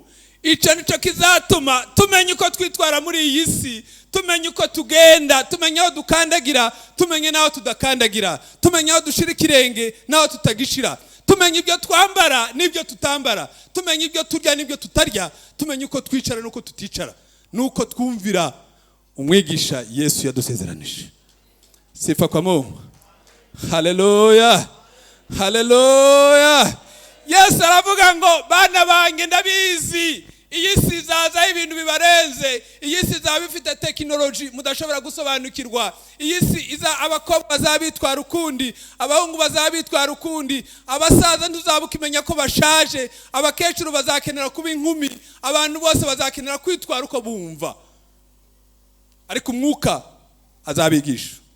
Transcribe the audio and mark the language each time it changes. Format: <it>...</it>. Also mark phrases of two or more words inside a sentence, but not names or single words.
<rw>Icyo nicyo kizatuma tumenya uko twitwara muri iyi si, tumenya uko tugenda, tumenya aho dukandagira, tumenya n'aho tudakandagira, tumenya aho dushira ikirenge n'aho tutagishira, tumenya ibyo twambara n'ibyo tutambara, tumenya ibyo turya n'ibyo tutarya, tumenya uko twicara n'uko tuticara, n'uko twumvira umwigisha Yesu yadusezeranije.</rw> <sw>Sifa kwa Mungu.</sw> <rw>Haleluya, haleluya. Yesu aravuga ngo bana bange ndabizi iyi si izaza ibintu bibarenze, iyi si izaba ifite tekinoloji mudashobora gusobanukirwa, iyi si iza abakobwa bazabitwara ukundi, abahungu bazabitwara ukundi, abasaza ntuzabukimenya ko bashaje, abakecuru bazakenera kuba inkumi, abantu bose bazakenera kwitwara uko bumva, ariko Umwuka azabigisha.</rw>